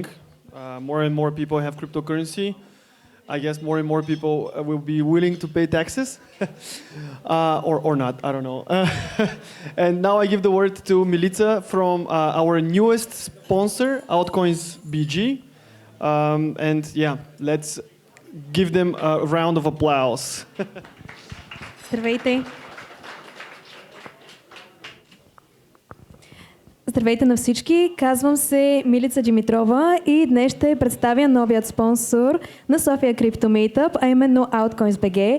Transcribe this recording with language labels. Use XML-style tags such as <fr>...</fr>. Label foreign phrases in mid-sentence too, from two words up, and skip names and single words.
<en>More and more people have cryptocurrency. I guess more and more people will be willing to pay taxes, or not, I don't know. And now I give the word to Milica from our newest sponsor, Altcoins.bg. And yeah, let's give them a round of applause.</en> <bg>Здравейте! Здравейте на всички! Казвам се Милица Димитрова и днес ще представя новият спонсор на Sofia Crypto Meetup, а именно Altcoins.bg.</bg>